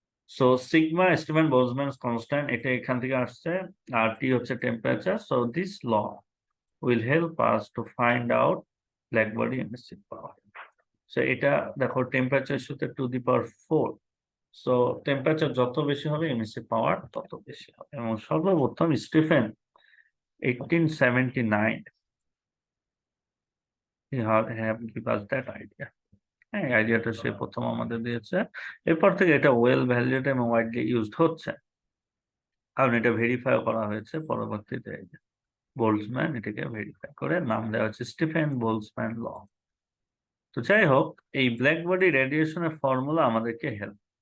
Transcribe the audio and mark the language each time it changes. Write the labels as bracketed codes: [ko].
[bn] So sigma Stephen বোলজম্যানস constant, এটা এখান থেকে আসছে, আর টি হচ্ছে temperature. [en] So this law will help us to find out black body emissive power. [bn] So এটা দেখো টেম্পারেচার সাথে to the power 4। So temperature যত বেশি হবে এমিসিভ পাওয়ার তত বেশি হবে। এবং সর্বপ্রথম [en] Stefan 1879 he have give us that idea। [bn] হ্যাঁ, আইডিয়াটা সে প্রথম আমাদের দিয়েছে। এরপর থেকে এটা ওয়েল ভ্যালিডেটেড এবং ওয়াইডলি ইউজড হচ্ছে, কারণ এটা ভেরিফাই করা হয়েছে পরবর্তীতে। বোলজম্যান এটাকে ভেরিফাই করে নাম দেওয়া হচ্ছে স্টিফেন বোলজম্যান ল। তো যাই হোক, এই ব্ল্যাক বডি রেডিয়েশনের ফর্মুলা আমাদেরকে হেল্প।